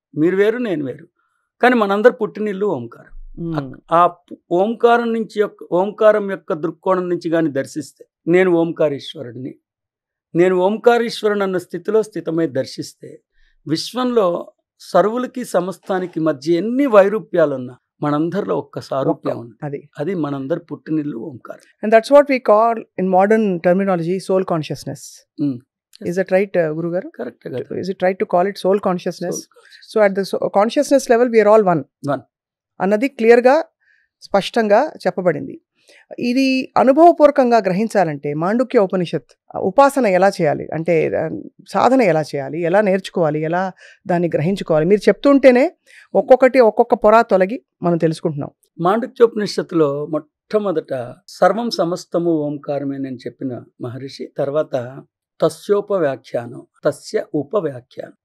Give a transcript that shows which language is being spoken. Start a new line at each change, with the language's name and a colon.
Telugu: మీరు వేరు, నేను వేరు, కానీ మనందరు పుట్టినిల్లు ఓంకారం. ఆ ఓంకారం నుంచి ఓంకారం యొక్క దృక్కోణం నుంచి కానీ దర్శిస్తే నేను ఓంకారేశ్వరుడిని, నేను ఓంకారేశ్వరుని అన్న స్థితిలో స్థితమై దర్శిస్తే విశ్వంలో సర్వులకి సమస్తానికి మధ్య ఎన్ని వైరూప్యాలున్నా మనందరిలో ఒక్క సారూప్యం ఉంది. అది మనందరు పుట్టినిల్లు ఓంకారం.
English: And that's what we call in modern terminology soul consciousness. Is that right, Guru Garu? Correct. Is it right to call it soul consciousness? So at the consciousness level we are all one
Telugu: అన్నది క్లియర్గా స్పష్టంగా చెప్పబడింది. ఇది అనుభవపూర్వకంగా గ్రహించాలంటే మాండుక్య ఉపనిషత్ ఉపాసన ఎలా చేయాలి, అంటే సాధన ఎలా చేయాలి, ఎలా నేర్చుకోవాలి, ఎలా దాన్ని గ్రహించుకోవాలి, మీరు చెప్తుంటేనే ఒక్కొక్క పొర తొలగి మనం తెలుసుకుంటున్నాం. మాండుక్యోపనిషత్తులో మొట్టమొదట సర్వం సమస్తము ఓంకారమే అని చెప్పిన మహర్షి, తర్వాత తస్యోపవ్యాఖ్యానం, తస్య ఉపవ్యాఖ్యానం.